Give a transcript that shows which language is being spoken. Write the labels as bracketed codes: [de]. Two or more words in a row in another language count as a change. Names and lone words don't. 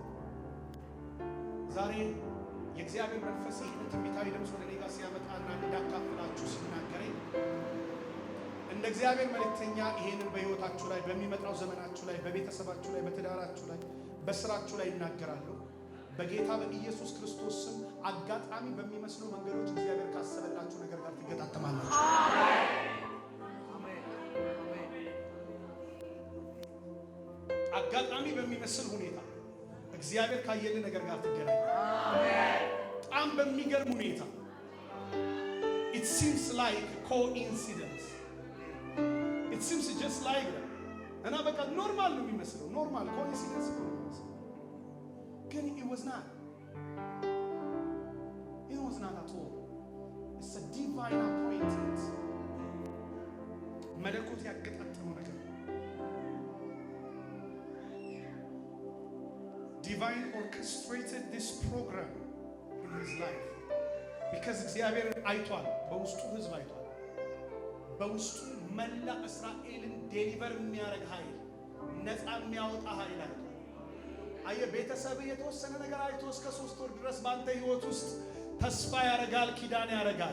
[am] ዛሬ የእግዚአብሔር መንፈስ ይህን ትንቢታዊ ድምፅ ወደ እኔ ጋር ሲያመጣና እንዳካፍላችሁ ሲናገረኝ እንደ እግዚአብሔር መልእክተኛ ይሄንን በሕይወታችሁ ላይ በሚመጣው ዘመናችሁ ላይ በቤተሰባችሁ ላይ በትዳራችሁ ላይ በስራችሁ ላይ ይናገራለሁ። በጌታ በኢየሱስ ክርስቶስ ስም አጋጣሚ በሚመስሉ መንገዶች እግዚአብሔር ካሰበላችሁ ነገር ጋር ትገጣጠማላችሁ። አጋጣሚ በሚመስል ሁኔታ እግዚአብሔር ካየልን ነገር ጋር ትገናኛላችሁ። በጣም በሚገርም ሁኔታ [en] it seems like coincidence, it seems just like that [am] እና በቃ ኖርማል ነው የሚመስለው፣ [en] normal coincidence [am] ነው የሚመስለው፣ ግን [en] it was not at all. It's a divine appointment. [am] መለኮት ያገጣጠመው ነገር [en] divine orchestrated this program in his life because [am] እግዚአብሔር አይቷል፣ በውስጡ ህዝብ አይቷል፣ በውስጡ መላ እስራኤልን ዴሊቨር የሚያደርግ ኃይል፣ ነፃ የሚያወጣ ኃይል አለ። አየ ቤተሰብ የተወሰነ ነገር አይቶ እስከ 3 ወር ድረስ ባንተ ህይወት ውስጥ ተስፋ ያረጋል፣ ኪዳን ያረጋል።